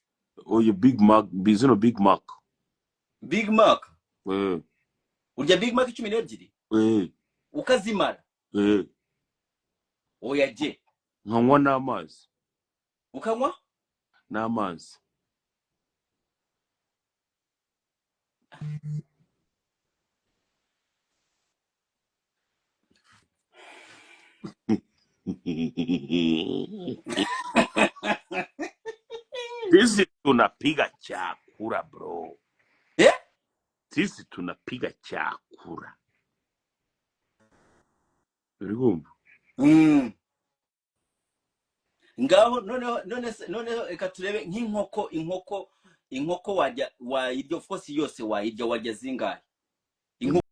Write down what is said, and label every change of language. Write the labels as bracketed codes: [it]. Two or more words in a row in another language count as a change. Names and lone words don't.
[rw] Oya Big Mac bizino Big Mac urya Big Mac 12 ukazimara. Oya je nkanywa n'amazi. Ukanywa n'amazi. [sw] Sisi tunapiga chakula bro. Sisi tunapiga chakula. [rw] Urigumva? Ngaho noneho reka turebe nk'inkoko wajya wayirya [en] of course [rw] yose wayirya wajya zingahe? Inkuba